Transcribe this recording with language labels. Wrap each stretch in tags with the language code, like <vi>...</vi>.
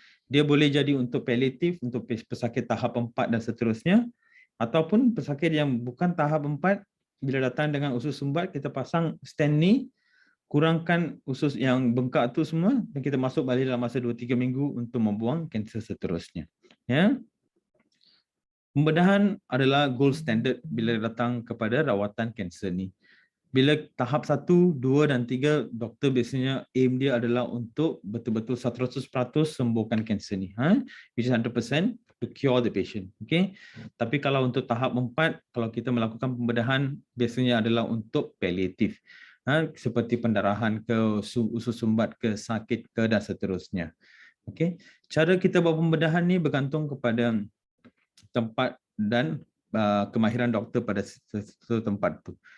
<ms>Dia boleh jadi untuk palliatif, untuk pesakit tahap 4 dan seterusnya, ataupun pesakit yang bukan tahap 4, bila datang dengan usus sumbat, kita pasang stent ni, kurangkan usus yang bengkak tu semua, dan kita masuk balik dalam masa 2-3 minggu untuk membuang kanser seterusnya. Ya. Pembedahan adalah gold standard bila datang kepada rawatan kanser ni. Bila tahap 1, 2 dan 3, doktor biasanya aim dia adalah untuk betul-betul 100% sembuhkan kanser ni.</ms> <en>Which is 100% to cure the patient. Okay?</en> <ms>Tapi kalau untuk tahap 4, kalau kita melakukan pembedahan, biasanya adalah untuk palliatif. Seperti pendarahan ke, usus sumbat ke, sakit ke dan seterusnya. Okay? Cara kita buat pembedahan ni bergantung kepada tempat dan kemahiran doktor pada satu tempat tu.</ms>